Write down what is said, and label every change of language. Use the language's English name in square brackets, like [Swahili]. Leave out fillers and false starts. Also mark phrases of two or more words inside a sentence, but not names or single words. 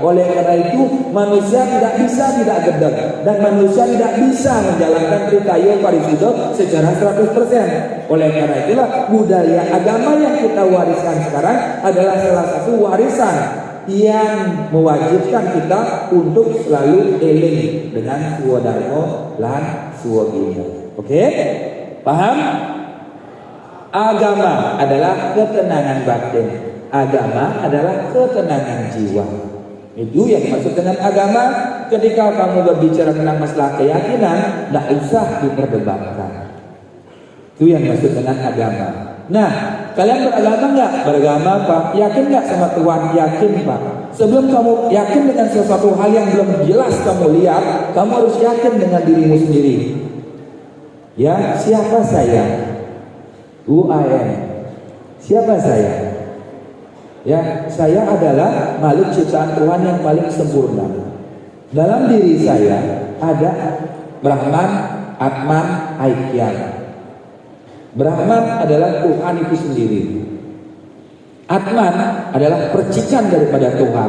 [Indonesian] Oleh karena itu manusia tidak bisa tidak gedeg, dan manusia tidak bisa menjalankan trikayo parisudo secara 100%. Oleh karena itulah budaya agama yang kita wariskan sekarang adalah salah satu warisan yang mewajibkan kita untuk selalu eling dengan [Javanese] suwadharma lan suwagina. [Indonesian] Oke? Paham? Agama adalah ketenangan batin. Agama adalah ketenangan jiwa. Itu yang dimaksud dengan agama. Ketika kamu berbicara tentang masalah keyakinan, tidak usah diperdebatkan. Itu yang dimaksud dengan agama. Nah, kalian beragama enggak? Beragama Pak? Yakin enggak sama Tuhan? Yakin Pak. Sebelum kamu yakin dengan sesuatu hal yang belum jelas kamu lihat, kamu harus yakin dengan dirimu sendiri. Ya, siapa saya? [English] Who I am. [Indonesian] Siapa saya? Ya, saya adalah makhluk ciptaan Tuhan yang paling sempurna. Dalam diri saya ada Brahman, Atman, Aikyam. Brahman adalah Tuhan itu sendiri. Atman adalah percikan daripada Tuhan.